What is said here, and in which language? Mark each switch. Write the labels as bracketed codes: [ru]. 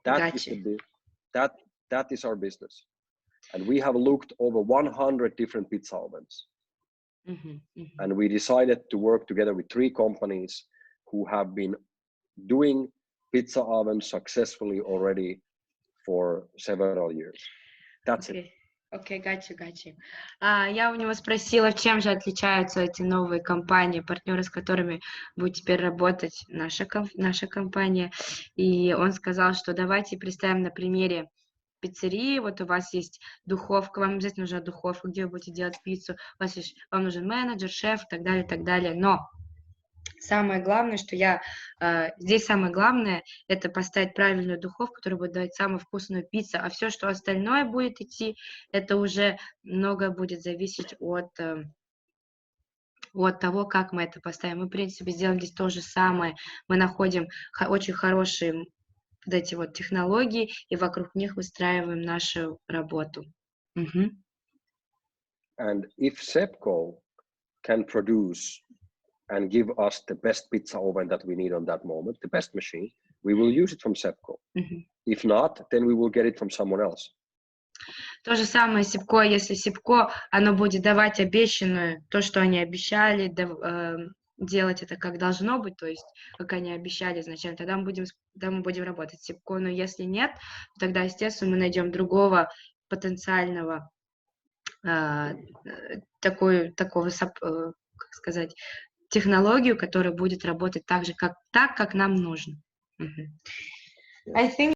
[en] That is our business. And we have looked over 100 different pizza ovens. And we decided to work together with 3 companies who have been doing pizza oven successfully already for several years. That's it. [ru] Окей, гачи. Я у него спросила, чем же отличаются эти новые компании, партнеры, с которыми будет теперь работать наша компания. И он сказал, что давайте представим на примере пиццерии. Вот у вас есть духовка, вам обязательно нужна духовка, где вы будете делать пиццу, вам нужен менеджер, шеф и так далее, и так далее. Но самое главное, здесь самое главное, это поставить правильную духовку, которая будет давать самую вкусную пиццу, а все, что остальное будет идти, это уже много будет зависеть от того, как мы это поставим. Мы, в принципе, сделаем здесь то же самое. Мы находим очень хорошие вот эти вот технологии, и вокруг них выстраиваем нашу работу. [en] And if Sepco can produce and give us the best pizza oven that we need on that moment, the best machine, we will use it from Sepco. If not, then we will get it from someone else. [ru] То же самое Сипко, если Сипко, оно будет давать обещанную, то, что они обещали, делать это как должно быть, то есть как они обещали изначально, тогда мы будем работать с Сипко, но если нет, тогда, естественно, мы найдем другого потенциального как сказать, технологию, которая будет работать так, как нам нужно. [en] I think